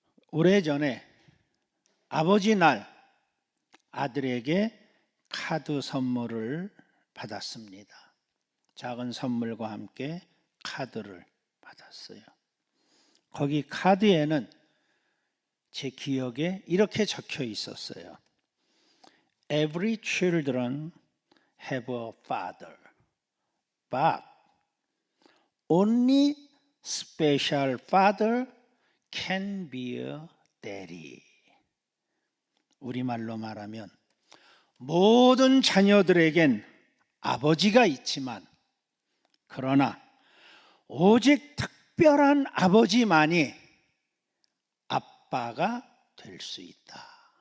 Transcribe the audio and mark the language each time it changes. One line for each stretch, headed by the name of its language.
Korean: 오래전에 아버지 날 아들에게 카드 선물을 받았습니다. 작은 선물과 함께 카드를 받았어요. 거기 카드에는 제 기억에 이렇게 적혀 있었어요.
English: Every children have a father, but only special father can be a daddy.
Korean: 우리말로 말하면 모든 자녀들에겐 아버지가 있지만, 그러나 오직 특별한 아버지만이 아빠가 될 수 있다.